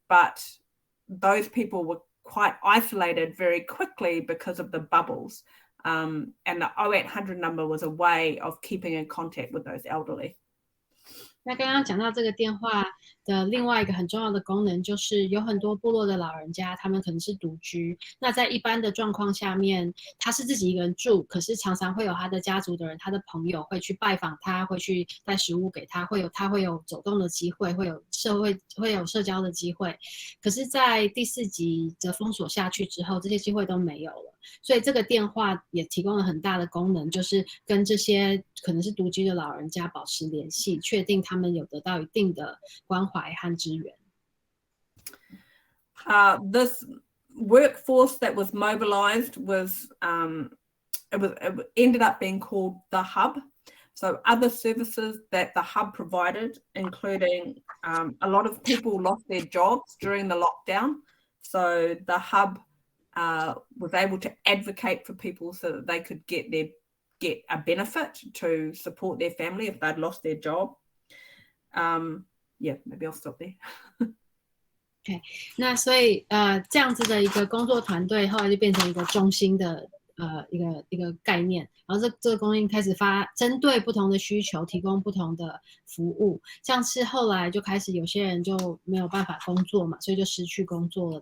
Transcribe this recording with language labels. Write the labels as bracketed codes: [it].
[en] But those people were quite isolated very quickly because of the bubbles. And the 0800 number was a way of keeping in contact with those elderly. [zh] 那刚刚讲到这个电话的另外一个很重要的功能，就是有很多部落的老人家，他们可能是独居。那在一般的状况下面，他是自己一个人住，可是常常会有他的家族的人、他的朋友会去拜访他，会去带食物给他，会有走动的机会，会有社交的机会。可是，在第4级的封锁下去之后，这些机会都没有了。所以这个电话也提供了很大的功能，就是跟这些可能是独居的老人家保持联系，确定他们有得到一定的关怀和支援。 [en] This workforce that was mobilized was it ended up being called the Hub. So other services that the Hub provided, including a lot of people lost their jobs during the lockdown. So the Hub was able to advocate for people so that they could get a benefit to support their family if they'd lost their job. Yeah, maybe I'll stop there. [zh] OK， 那所以这样子的一个工作团队后来就变成一个中心的一个概念，然后这个中心开始针对不同的需求提供不同的服务，像是后来就开始有些人就没有办法工作嘛，所以就失去工作了。